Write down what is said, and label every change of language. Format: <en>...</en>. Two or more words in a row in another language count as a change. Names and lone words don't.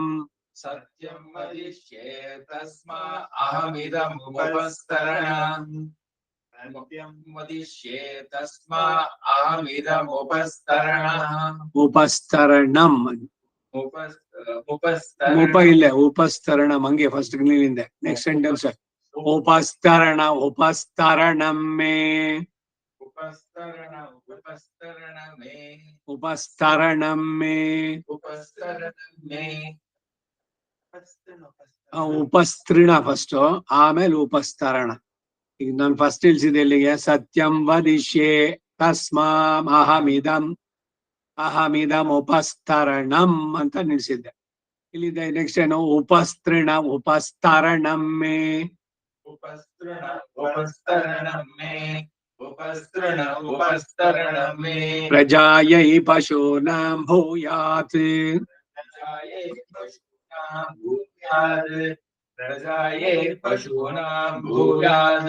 <sa>सत्यं वदिष्ये तस्मा अहमिदमुपस्तरणम् सत्यं वदिष्ये तस्मा अहमिदमुपस्तरणम् उपस्तरणम् उपस्तरणम्</sa> <kn>ಉಪ ಇಲ್ಲ ಉಪಸ್ತರಣ ಹಂಗೆ ಫಸ್ಟ್ ನಿಲ್ಲಿಂದೆ</kn> <en>next sentence</en> <sa>ಉಪಸ್ತರಣ ಉಪಸ್ತರಣಂ ಮೇ उपस्तरणम् उपस्तरणम् मे ಉಪಸ್ತರಣಂ ಮೇ उपस्तरणम् मे</sa> <kn>ಉಪಸ್ತೃಣ ಫಸ್ಟ್ ಆಮೇಲೆ ಉಪಸ್ತರಣ ಈಗ ನಾನು ಫಸ್ಟ್ ಇಳಿಸಿದೆ ಇಲ್ಲಿಗೆ</kn> <sa>ಸತ್ಯಂ ವದಿಷ್ಯೆ ತಸ್ಮಾಂ ಅಹಮಿದಂ ಉಪಸ್ತರಣಂ</sa> <kn>ಅಂತ ನಿಲ್ಸಿದ್ದೆ ಇಲ್ಲಿದೆ ನೆಕ್ಸ್ಟ್ ಏನು</kn> <sa>ಉಪಸ್ತೃಣ ಉಪಸ್ತರಣಂ ಮೇ उपस्तरणम् मे उपस्तरणम् मे ಪ್ರಜಾಯೈ ಪಶೂನಾಂ ಭೂಯಾತ್ प्रजायै पशूनां भूयात् प्रजायै पशूनां भूयात्</sa>